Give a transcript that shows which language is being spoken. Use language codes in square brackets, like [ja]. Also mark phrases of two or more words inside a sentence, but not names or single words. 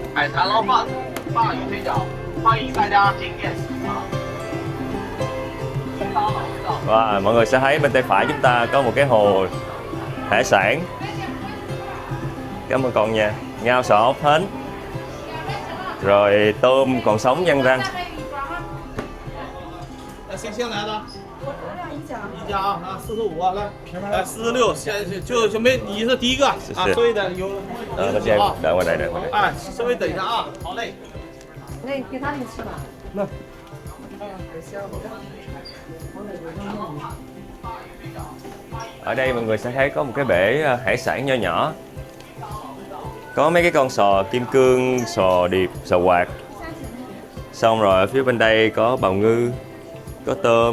[vi] Wow, mọi người sẽ thấy bên tay phải chúng ta có một cái hồ hải sản. Cảm ơn con nha. Ngao sò ốc hến. Rồi tôm còn sống nhăn răng. [zh] 谁先来的？一家啊，45啊，来，46，就没你是第一个啊，稍微的有。 [vi] đợi ngoài này, đợi ngoài này. [zh] 哎，稍微等一下啊，好嘞。那给他们吃吧。那。 [vi] Ở đây mọi người sẽ thấy có một cái bể hải sản nho nhỏ. Có mấy cái con sò kim cương, sò điệp, sò quạt. Xong rồi ở phía bên đây có bào ngư, có tôm.